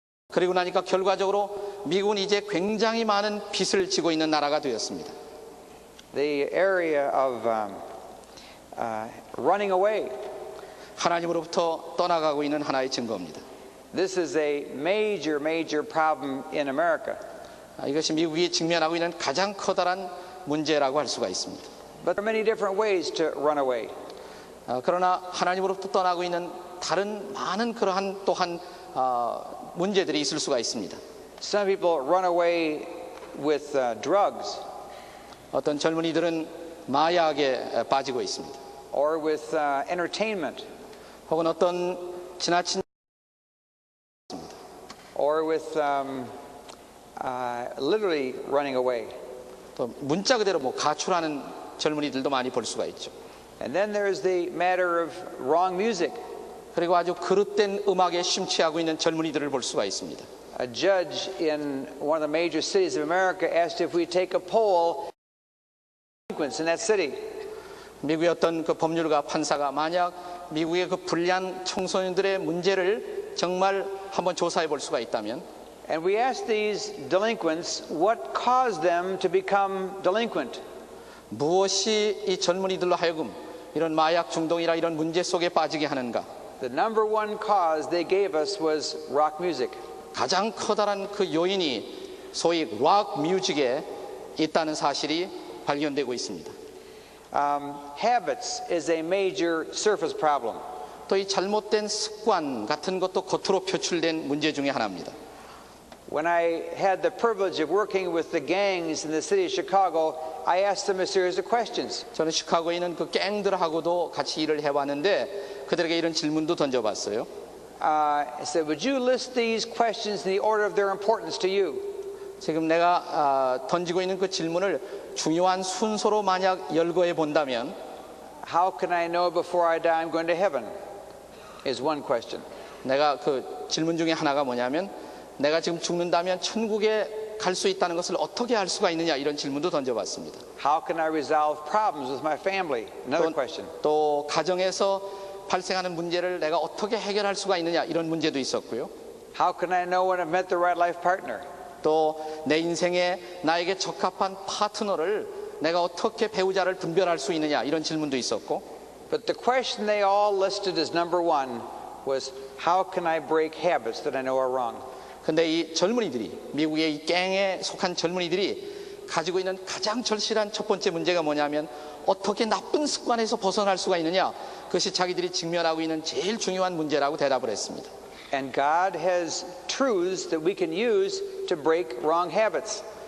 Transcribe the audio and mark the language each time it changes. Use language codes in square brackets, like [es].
[ko] 그리고 나니까 결과적으로 미국은 이제 굉장히 많은 빚을 지고 있는 나라가 되었습니다. [en] The area of running away. [ko] 하나님으로부터 떠나가고 있는 하나의 증거입니다. [en] This is a major problem in America. [ko] 이것이 미국이 직면하고 있는 가장 커다란 문제라고 할 수가 있습니다. [en] But there are many different ways to run away. [ko] 그러나 하나님으로부터 떠나고 있는 다른 많은 그러한 또한 문제들이 있을 수가 있습니다. [en] Some people run away with drugs [ko] 어떤 젊은이들은 마약에 빠지고 있습니다. [en] or with entertainment [ko] 혹은 어떤 지나친 [en] or with literally running away. [ko] 또 문자 그대로 뭐 가출하는 젊은이들도 많이 볼 수가 있죠. [en] And then there's the matter of wrong music. [ko] 그리고 아주 그릇된 음악에 심취하고 있는 젊은이들을 볼 수가 있습니다. [en] A judge in one of the major cities of America asked if we take a poll delinquents in that city. [ko] 미국의 어떤 그 법률가 판사가 만약 미국의 그 불량 청소년들의 문제를 정말 한번 조사해 볼 수가 있다면, [en] And we asked these delinquents what caused them to become delinquent. [ko] 무엇이 이 젊은이들로 하여금 이런 마약 중독이나 이런 문제 속에 빠지게 하는가? [en] The number one cause they gave us was rock music. [ko] 가장 커다란 그 요인이 소위 락 뮤직에 있다는 사실이 발견되고 있습니다. [en] Habits is a major surface problem. [ko] 또 이 잘못된 습관 같은 것도 겉으로 표출된 문제 중에 하나입니다. [en] When I had the privilege of working with the gangs in the city of Chicago, I asked them a series of questions. [ko] 저는 시카고에 있는 그 갱들하고도 같이 일을 해봤는데 그들에게 이런 질문도 던져봤어요. [en] I said, would you list these questions in the order of their importance to you? [ko] 지금 내가 던지고 있는 그 질문을 중요한 순서로 만약 열거해 본다면 [en] How can I know before I die I'm going to heaven? Is one question. [ko] 내가 그 질문 중에 하나가 뭐냐면 내가 지금 죽는다면 천국에 갈 수 있다는 것을 어떻게 알 수가 있느냐, 이런 질문도 던져봤습니다. [en] How can I resolve problems with my family? Another question. [ko] 또 가정에서 발생하는 문제를 내가 어떻게 해결할 수가 있느냐, 이런 문제도 있었고요. [en] How can I know when I've met the right life partner? [ko] 또 내 인생에 나에게 적합한 파트너를 내가 어떻게 배우자를 분별할 수 있느냐, 이런 질문도 있었고. [en] But the question they all listed as number one was, how can I break habits that I know are wrong? [ko] 근데 이 젊은이들이, 미국의 이 갱에 속한 젊은이들이 가지고 있는 가장 절실한 첫 번째 문제가 뭐냐면 어떻게 나쁜 습관에서 벗어날 수가 있느냐, 그것이 자기들이 직면하고 있는 제일 중요한 문제라고 대답을 했습니다. [en] And God has truths that we can use to break wrong habits.